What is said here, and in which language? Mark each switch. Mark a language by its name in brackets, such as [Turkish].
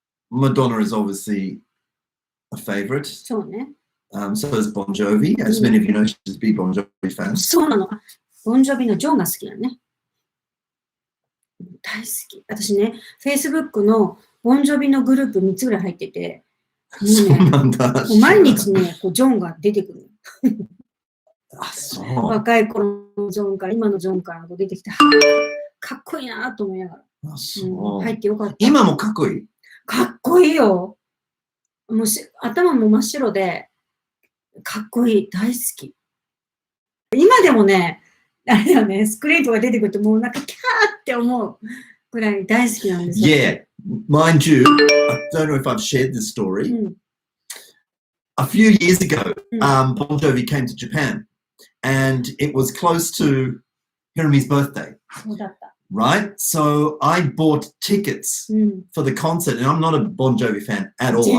[English] Madonna is obviously a favorite. So is Bon Jovi. As many of you know, she's a big Bon Jovi fan. [Japanese] そうなの。ボンジョビのジョンが好きだね。大好き。私ね、Facebook のボンジョビのグループ3つぐらい入ってて、そうなんだ。もう毎日ね、こうジョンが出てくる。あ、そう。若い頃のジョンから、今のジョンからこう出てきて、かっこいいなと思いながら。あ、そう。入ってよかった。今もかっこいい。かっこいいよ。もう頭も真っ白で、かっこいい。大好き。今でもね、あれだよね、スクリーンとか出てくるともうなんかキャーって思うぐらい大好きなんですよ。 [English] Yeah, mind you, I don't know if I've shared this story. A few years ago, Bon Jovi came to Japan, and it was close to Hiromi's birthday. [Japanese] そうだった。 [English] Right? So I bought tickets for the concert, and I'm not a Bon Jovi fan at all.